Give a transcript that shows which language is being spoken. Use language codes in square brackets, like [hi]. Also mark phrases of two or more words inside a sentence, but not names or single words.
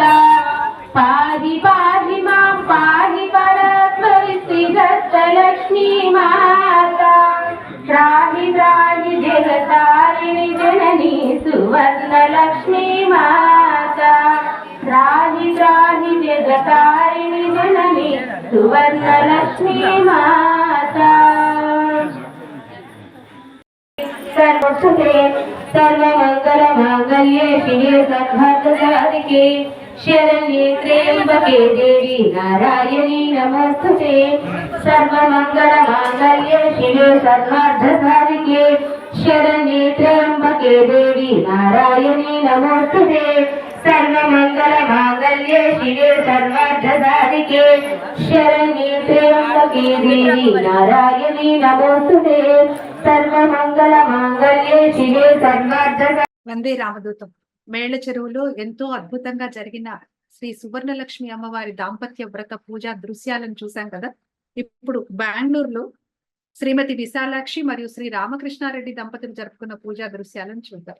[sa] పాది పాది మాం పాది పరాత్పరి శ్రీదత్తలక్ష్మీ మాత. త్రాహి త్రాహి జగతారిణి జనని సువర్ణలక్ష్మీ మాత. త్రాహి త్రాహి జగతారిణి జనని సువర్ణలక్ష్మీ మాత. सर्वसुते सर्वमङ्गलमाङ्गल्ये शिवे सर्वार्थसाधिके शरण्ये त्र्यम्बके देवी नारायणी नमोस्तुते. सर्वमङ्गलमाङ्गल्ये शिवे सर्वार्थसाधिके शरण्ये त्र्यम्बके देवी नारायणी नमोस्तुते. सर्वमंगल मांगल्ये शिवे सर्वार्थसाधिके शरण्ये त्र्यंबके देवी नारायणी नमोस्तुते सर्वमंगल मांगल्ये शिवे सर्वार्थ వందే రామదూతం. [te] మేళ్ల చెరువులో ఎంతో అద్భుతంగా జరిగిన శ్రీ సువర్ణలక్ష్మి అమ్మవారి దాంపత్య వ్రత పూజా దృశ్యాలను చూసాం కదా. ఇప్పుడు బెంగళూరులో శ్రీమతి విశాలాక్షి మరియు శ్రీ రామకృష్ణారెడ్డి దంపతులు జరుపుకున్న పూజా దృశ్యాలను చూద్దాం.